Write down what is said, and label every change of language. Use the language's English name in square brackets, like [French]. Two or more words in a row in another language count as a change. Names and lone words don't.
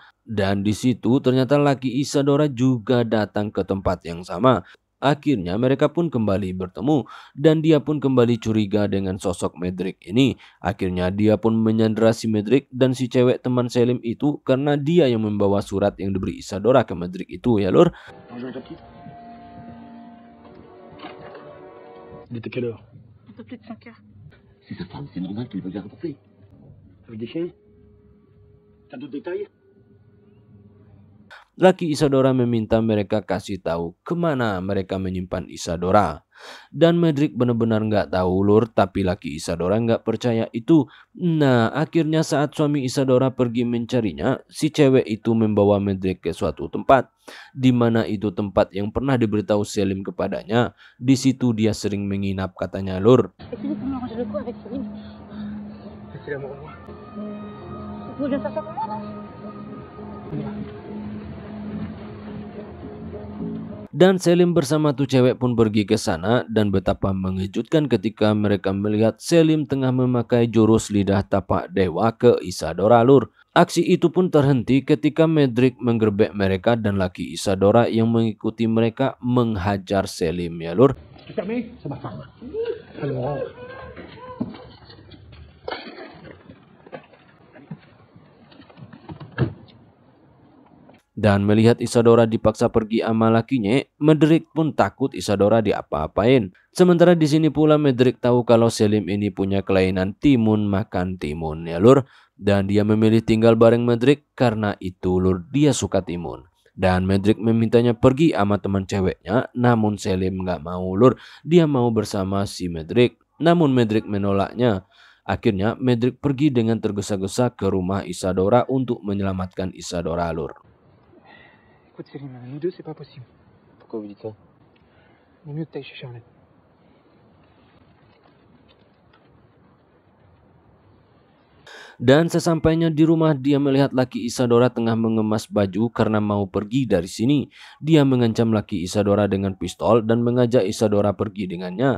[Indonesian] Dan di situ ternyata laki Isadora juga datang ke tempat yang sama. Akhirnya mereka pun kembali bertemu dan dia pun kembali curiga dengan sosok Medrick ini. Akhirnya dia pun menyandera si Medrick dan si cewek teman Selim itu karena dia yang membawa surat yang diberi Isadora ke Medrick itu, ya, Lur. [French] Il était quelle heure? Un peu plus de 5 heures. C'est sa femme, c'est normal qu'il veut bien reporter. Avec des chiens? T'as d'autres détails? [Indonesian] Laki Isadora meminta mereka kasih tahu kemana mereka menyimpan Isadora. Dan Medrick benar-benar nggak tahu, Lur, tapi laki Isadora nggak percaya itu. Nah, akhirnya saat suami Isadora pergi mencarinya, si cewek itu membawa Medrick ke suatu tempat, di mana itu tempat yang pernah diberitahu Selim kepadanya. Di situ dia sering menginap, katanya, Lur. [French] Et Philippe, on arrange le coup avec Céline. C'est l'amour de moi. Vous voulez faire ça pour moi, non? [Indonesian] Dan Selim bersama tuh cewek pun pergi ke sana dan betapa mengejutkan ketika mereka melihat Selim tengah memakai jurus lidah tapak dewa ke Isadora, Lur. Aksi itu pun terhenti ketika Medrick menggerbek mereka dan laki Isadora yang mengikuti mereka menghajar Selim, ya, Lur. [French] C'est fermé? C'est ma femme. Alors, [Indonesian] Dan melihat Isadora dipaksa pergi sama lakinya, Medrick pun takut Isadora diapa-apain. Sementara di sini pula Medrick tahu kalau Selim ini punya kelainan timun makan timun, ya, Lur. Dan dia memilih tinggal bareng Medrick karena itu, Lur, dia suka timun. Dan Medrick memintanya pergi sama teman ceweknya, namun Selim nggak mau, Lur. Dia mau bersama si Medrick. Namun Medrick menolaknya. Akhirnya Medrick pergi dengan tergesa-gesa ke rumah Isadora untuk menyelamatkan Isadora, Lur. [French] Écoute Céline, nous deux c'est pas possible. Pourquoi vous dites ça? Il est mieux que t'ailles chez Charlotte. [Indonesian] Dan sesampainya di rumah, dia melihat laki Isadora tengah mengemas baju karena mau pergi dari sini. Dia mengancam laki Isadora dengan pistol dan mengajak Isadora pergi dengannya.